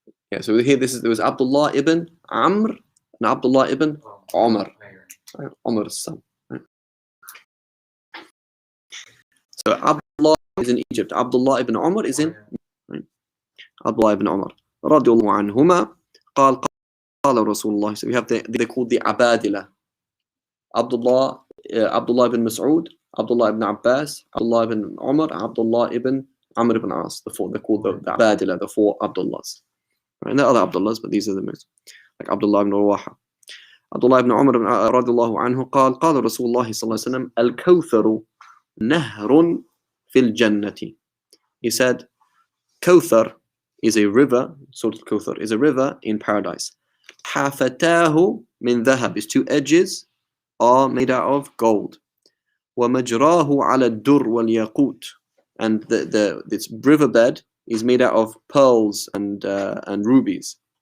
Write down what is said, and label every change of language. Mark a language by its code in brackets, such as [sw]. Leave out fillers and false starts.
[en] Yeah, so here there was Abdullah ibn Amr and Abdullah ibn Umar. Umar's son. So Abdullah is in Egypt. Abdullah ibn Umar is in Abdullah ibn Umar. [ar] رضي الله عنهما قال رسول الله. [en] So we have they're called the Abadila. Abdullah ibn Mas'ud, Abdullah ibn Abbas, Abdullah ibn Umar, Abdullah ibn Amr ibn As. They're called the Abadila, the four Abdullahs. Right? And there are other Abdullahs, but these are the most. Like Abdullah ibn Rawaha. [ar] Abdullah ibn Umar رضي الله عنه قال رسول الله صلى الله عليه وسلم الكوثر نهر في الجنة. [en] He said, Kawthar is a river, Surah Al-Kawthar is a river in paradise. [ar] حَافَتَاهُ مِنْ ذَهَبِ. [en] His two edges are made out of gold. [ar] وَمَجْرَاهُ عَلَى الدُّرِّ وَالْيَاقُوتِ. [en] And its riverbed is made out of pearls and rubies.